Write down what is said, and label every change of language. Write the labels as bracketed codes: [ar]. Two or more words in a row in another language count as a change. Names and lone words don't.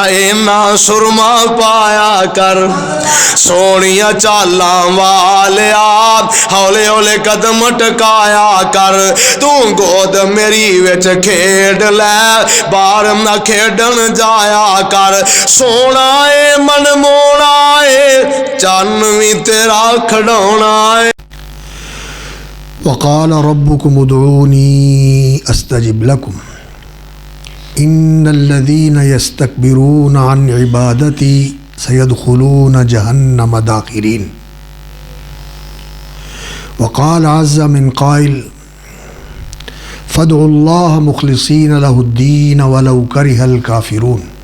[pa] اینا سرما پایا کر سونیاں چالاں والیا ہولے ہولے قدم ٹکایا کر تو گود میری وچ کھیڈ لے باہر نہ کھیڈن جایا کر سونا اے من مونا اے چن وی تیرا کھڑونا اے [ar] وقال ربكم ادعوني استجب لكم ان الذين يستكبرون عن عبادتي سيدخلون جهنم داخرين وقال عز من قائل فادعوا الله مخلصين له الدين ولو كره الكافرون